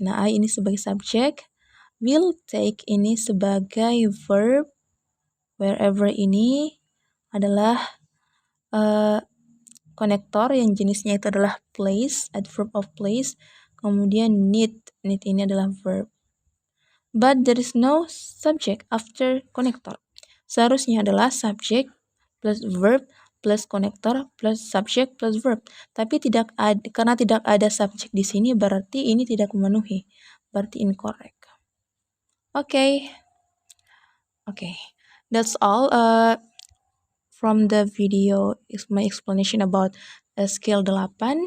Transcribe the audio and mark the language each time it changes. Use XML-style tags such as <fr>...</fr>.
<id>Nah, I ini sebagai subjek. Will take ini sebagai verb. Wherever ini adalah konektor yang jenisnya itu adalah place, adverb of place. Kemudian need ini adalah verb.</id> <en>But there is no subject after konektor.</en> <id>Seharusnya adalah subject plus verb plus konektor plus subject plus verb. Tapi karena tidak ada subject di sini berarti ini tidak memenuhi. Berarti incorrect. Okay.</id> <en>That's all from the video is my explanation about skill 8.</en>